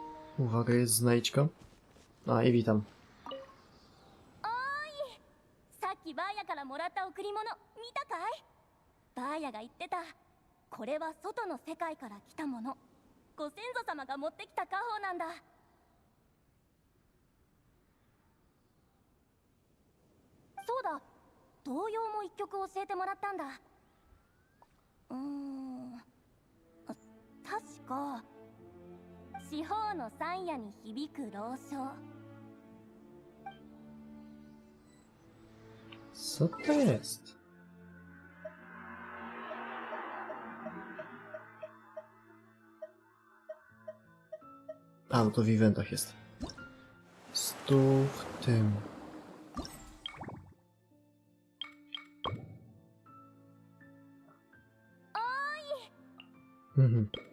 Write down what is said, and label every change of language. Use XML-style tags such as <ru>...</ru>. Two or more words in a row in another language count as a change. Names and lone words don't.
<pl>Uwaga, jest znajdźka. A, i witam.</pl> <ja>さっきバーヤからもらった贈り物見たかい？バーヤが言ってた。これは外の世界から来たもの。ご先祖様が持ってきた家宝なんだ。そうだ、童謡も一曲教えてもらったんだ。確か四方の山野に響く朗唱。</ja> <pl>Co to jest? A, no to w eventach jest. Stół w tym. Mhm.</pl>